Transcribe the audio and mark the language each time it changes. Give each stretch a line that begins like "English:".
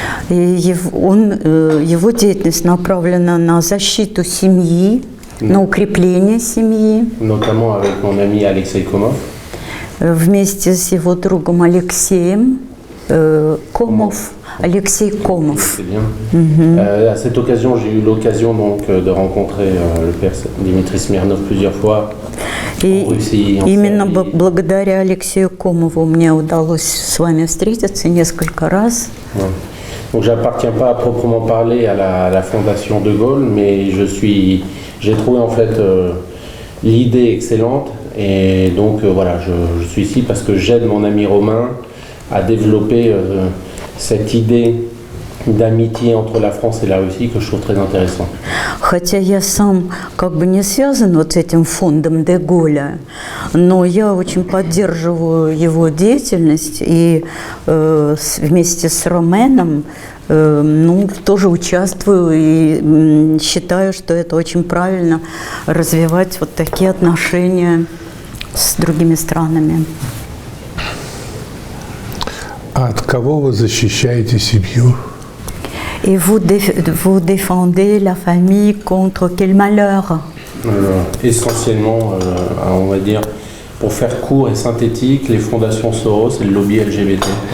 Russian: И его деятельность направлена на защиту семьи, на укрепление семьи.
French: Notamment avec mon ami Alexei Komov.
Russian: Вместе с его другом Алексеем Комов. Алексей Комов.
French: C'est bien. À cette occasion, j'ai eu l'occasion donc de rencontrer le père Dimitri Smirnov plusieurs fois.
Russian: И именно благодаря Алексею Комову мне удалось с вами встретиться несколько раз.
French: Donc j'appartiens pas à proprement parler à la Fondation de Gaulle, mais j'ai trouvé en fait l'idée excellente et donc voilà, je suis ici parce que j'aide mon ami Romain à développer cette idée d'amitié entre la France et la Russie que je trouve très intéressant.
Russian: Хотя я сам как бы не связан вот с этим фондом де Голля, но я очень поддерживаю его деятельность и вместе с Роменом тоже участвую и считаю, что это очень правильно развивать вот такие отношения с другими странами. А от кого вы защищаете семью?
French: Et vous défendez la famille contre quel malheur? Essentiellement, on va dire, pour faire court et synthétique, les fondations Soros et le lobby LGBT.